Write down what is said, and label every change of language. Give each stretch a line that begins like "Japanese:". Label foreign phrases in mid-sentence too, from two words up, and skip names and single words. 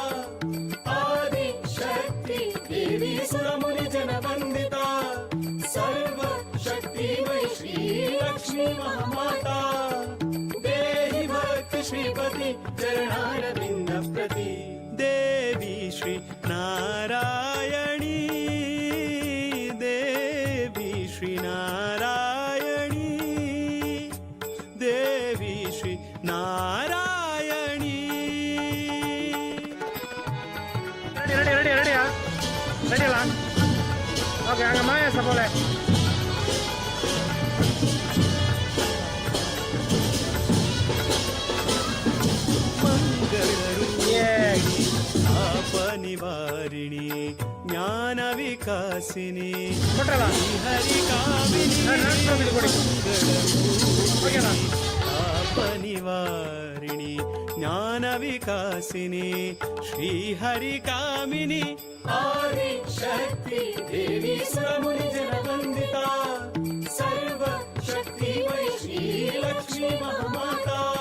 Sanskrit: आदिशक्ति देवी सुरमुनिजनवन्दिता सर्वशक्तिमयी श्री लक्ष्मी महामाता देहि भक्ति श्रीपति चरणारविन्द प्रति देवी श्री नारायणी देवी श्री नारायणी देवी श्री नारायणी
Indonesian: ready ya ready lang oke angkat mana ya boleh
Sanskrit: निवारिणी ज्ञान विकासिनी
Kannada: ಕೊಟ್ರಲ್ಲ
Sanskrit: निवारिणी ज्ञान विकासिनी श्री हरि कामिनी आदिशक्ति देवी सुरमुनिजनवन्दिता सर्वशक्तिमयी श्री लक्ष्मी महामाता